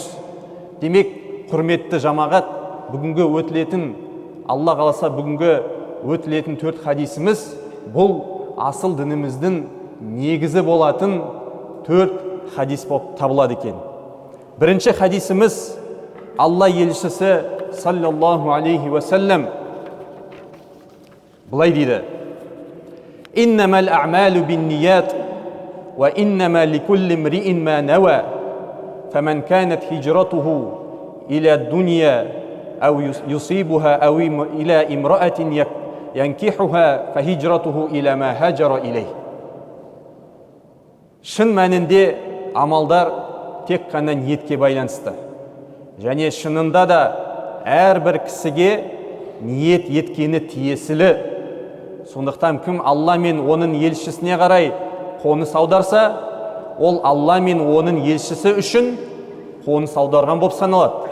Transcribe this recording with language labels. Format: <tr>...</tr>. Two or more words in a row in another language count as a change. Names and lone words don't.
<kk>Демек, құрметті жамағат, бүгінгі өтілетін, Алла қаласа бүгінгі өтілетін 4 хадисіміз бұл асыл дініміздің негізі болатын 4 хадис болып табылады екен. Бірінші хадисіміз Алла елшісі</kk> <ar>صلى الله عليه وسلم</ar> <kk>былай дейді:</kk> <ar>«إنما الأعمال بالنية وإنما لكل امرئ ما نوى فمن كانت هجرته إلى دنيا أو يصيبها أو إلى امرأة ينكحها فهجرته إلى ما هاجر إليه».</ar> <kk>Шын мәнінде амалдар тек қана ниетке байланысты. Және шынында да әрбір кісіге ниет еткені тиесілі. Сондықтан кім Алла мен оның елшісіне қарай қоныс аударса, ол Алла мен оның елшісі үшін қоныс аударған болып саналады.</kk>